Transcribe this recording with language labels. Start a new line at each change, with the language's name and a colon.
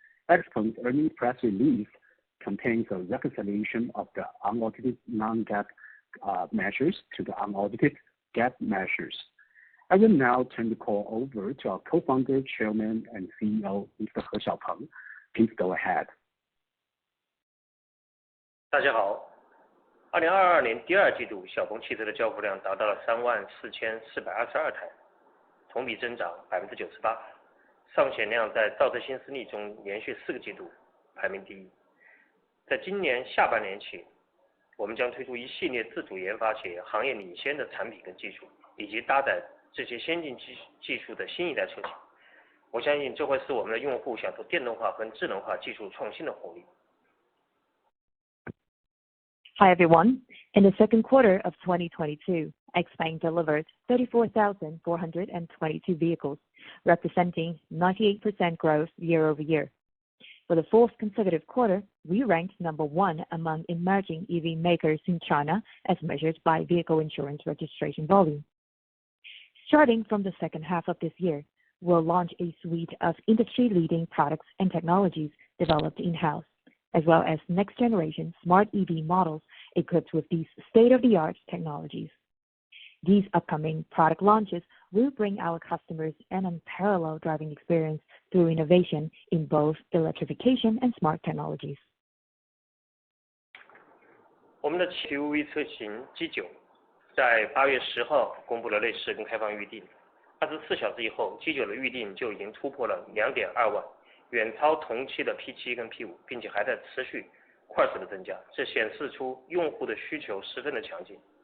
English: XPeng's earnings press release contains a reconciliation of the unaudited non-GAAP measures to the unaudited GAAP measures. I will now turn the call over to our co-founder, Chairman, and CEO, Mr. He Xiaopeng. Please go ahead.
Chinese: 大家好，2022年第二季度，小鹏汽车的交付量达到了34422台，同比增长98%。上险量在造车新势力中连续4个季度排名第一。在今年下半年起，我们将推出一系列自主研发且行业领先的产品跟技术，以及搭载这些先进技术的新一代车型。我相信这会使我们的用户享受电动化和智能化技术创新的红利。
English: Hi everyone. In the second quarter of 2022, XPeng delivered 34,422 vehicles, representing 98% growth year-over-year. For the fourth consecutive quarter, we ranked number 1 among emerging EV makers in China as measured by vehicle insurance registration volume. Starting from the second half of this year, we'll launch a suite of industry-leading products and technologies developed in-house, as well as next-generation smart EV models equipped with these state-of-the-art technologies. These upcoming product launches will bring our customers an unparalleled driving experience through innovation in both electrification and smart technologies.
Chinese: 我们的7UV 车型 G9 在8月10号公布了类似跟开放预定，24小时以后 G9 的预定就已经突破了 2.2 万，远超同期的 P7 跟 P5， 并且还在持续快速的增加，这显示出用户的需求十分的强劲。